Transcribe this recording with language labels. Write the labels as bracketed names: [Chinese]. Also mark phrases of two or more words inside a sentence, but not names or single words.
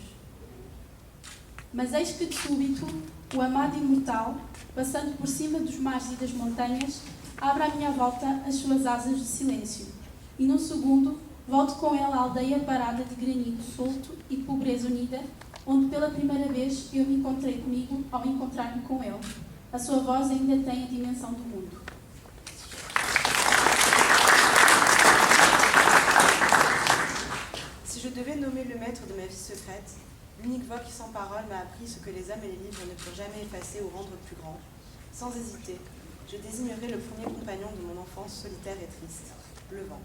[Portuguese] Mas eis que de súbito, o amado imortal, passando por cima dos mares e das montanhas, abre à minha volta as suas asas de silêncio, e num segundo volto com ele à aldeia parada de granito solto e pobreza unida, onde pela primeira vez eu me encontrei comigo ao encontrar-me com ele. A sua voz ainda tem a dimensão do mundo. [French] Si je devais nommer le maître de ma vie secrète, l'unique voix qui sans parole m'a appris ce que les hommes et les livres ne purent jamais effacer ou rendre plus grand, sans hésiter, je désignerai le premier compagnon de mon enfance solitaire et triste, le vent.